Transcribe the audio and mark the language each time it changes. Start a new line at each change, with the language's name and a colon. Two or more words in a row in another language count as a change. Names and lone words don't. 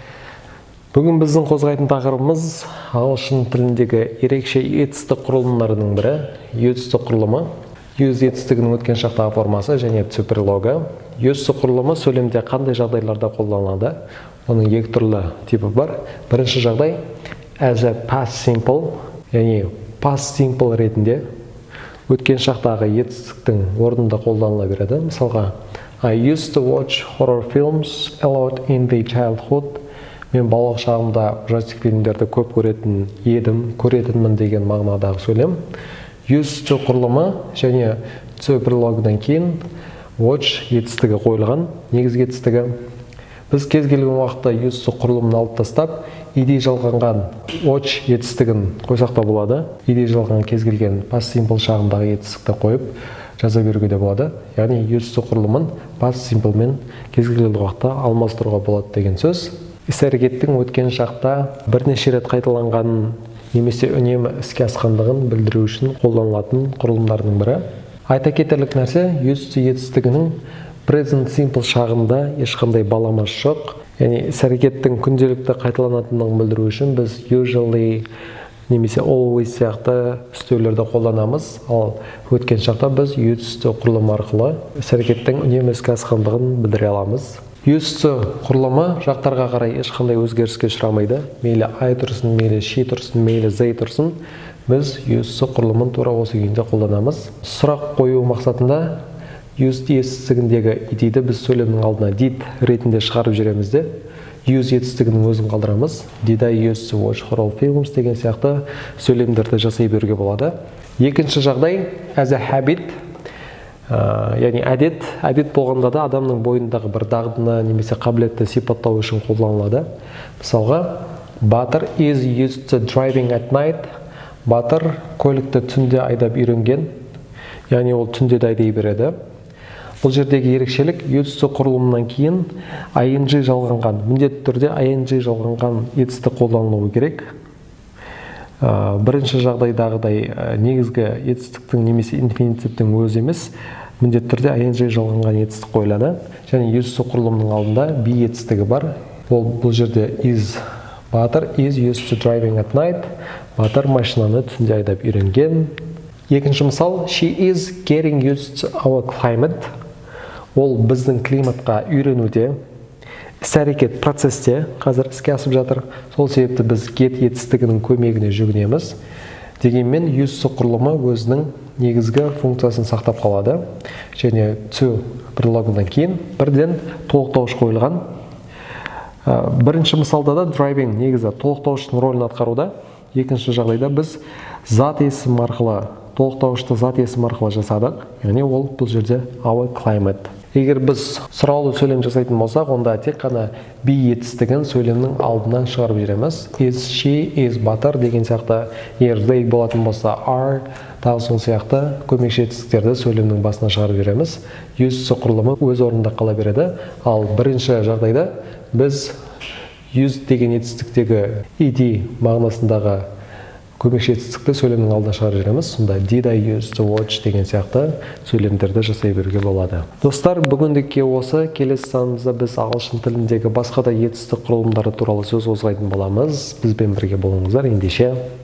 Kazakh: Бүгін біздің қозғайтын тақырыбымыз ағылшын тіліндегі ерекше етістік құрылымдарының бірі, етістік құрылымы. Use етістігінің өткен шақтағы формасы және цуперлогы. Етістік құрылымы сөйлемде қандай жағдайларда қолданылады? Оның екі түрлі типі бар. Бірінші жағдай
English: as a past simple,
Kazakh: яғни
English: past simple
Kazakh: ретінде өткен шақтағы етістіктің орнында қолданыла береді. Мысалға,
English: I used to watch horror films a lot in the childhood.
Kazakh: Мен балалық шағымда ужастик фильмдерді көп көретінмін деген мағынадағы сөйлем.
English: Used to
Kazakh: құрылымы және цуперлогдан кейін watch етістігі қойылған, негізгі етістігі. Біз кез келген уақытта
English: used to
Kazakh: құрылымын алып тастап, ed жалғанған watch етістігін қойсақ та болады. Ed жалған кез келген
English: past simple
Kazakh: шағындағы етістікті қойып жаза беруге де болады. Яғни
English: used to
Kazakh: құрылымын
English: past simple
Kazakh: мен кез келген уақытта алмастыруға болады деген сөз. Іс-әрекеттің өткен шақта бірнеше рет қайталанғанын немесе үнемі іске асқандығын білдіру үшін қолданылатын құрылымдардың бірі. Айта кетерлік нәрсе,
English: used to
Kazakh: етістігінің
English: present simple
Kazakh: шағында ешқандай баламасы жоқ. Яғни іс-әрекеттің күнделікті қайталанатындығын білдіру үшін біз usually немесе always сияқты үстеулерді қолданамыз. Ал өткен шақта біз
English: used to
Kazakh: құрылымы арқылы іс-әрекеттің үнемі іске асқандығын білдіре аламыз.
English: Used to
Kazakh: құрылымы жақтарға қарай ешқандай өзгеріске ұшырамайды. Мейлі I тұрсын, мейлі she тұрсын, мейлі they тұрсын. Біз
English: used to
Kazakh: құрылымын тура осы күйінде қолданамыз. Сұрақ қою мақсатында used етістігіндегі edді біз сөйлемнің алдына did ретінде шығарып жібереміз де, use етістігінің өзін қалдырамыз.
English: Did I used to watch horror films
Kazakh: деген сияқты сөйлемдерді жасай беруге болады. Екінші жағдай
English: as a habit,
Kazakh: яғни әдет болғанда да адамның бойындағы бір дағдыны немесе қабілетті сипаттау үшін қолданылады. Мысалға, Батыр
English: is used to driving at night.
Kazakh: Батыр көлікті түнде айдап үйренген, яғни ол түнде де айдай береді. Бұл жердегі ерекшелік
English: used to
Kazakh: құрылымынан кейін ing жалғанған, міндетті түрде ing жалғанған етістік қолданылуы керек. Бірінші жағдайдағыдай негізгі етістіктің немесе инфинитивтің өзі емес, міндетті түрде ing жалғанған етістік қойылады. Және
English: used to
Kazakh: құрылымның алдында be етістігі бар. Бұл жерде is.
English: Батыр is used to driving at night.
Kazakh: Батыр машинаны түнде айдап үйренген. Екінші мысал,
English: she is getting used to our climate.
Kazakh: Ол біздің климатқа үйренуде, іс-әрекет процесте қазір іске асып жатыр. Сол себепті біз get етістігінің көмегіне жүгінеміз. Дегенмен
English: used to
Kazakh: құрылымы өзінің негізгі функциясын сақтап қалады. Және to прилогынан кейін бірден толықтауыш қойылған. Бірінші мысалда да driving негізі толықтауыштың рөлін атқаруда. Екінші жағдайда біз зат есім арқылы, толықтауышты зат есім арқылы жасадық. Яғни ол бұл жерде
English: our climate.
Kazakh: Егер біз сұраулы сөйлем жасайтын болсақ, онда тек қана be етістігін сөйлемнің алдынан шығарып жібереміз.
English: Is, she, is,
Kazakh: Батыр деген сияқты. Егер they болатын болса are, тағы сол сияқты көмекші етістіктерді сөйлемнің басына шығарып жібереміз.
English: Used to
Kazakh: құрылымы өз орнында қала береді. Ал бірінші жағдайда біз used деген етістіктегі ed мағынасындағы көмекші етістікті сөйлемнің алдына шығарып жібереміз. Сонда
English: did I used to watch
Kazakh: деген сияқты сөйлемдерді жасай беруге болады. Достар, бүгіндікке осы. Келесі санымызда біз ағылшын тіліндегі басқа да етістік құрылымдары туралы сөз қозғайтын боламыз. Бізбен бірге болыңыздар. Ендеше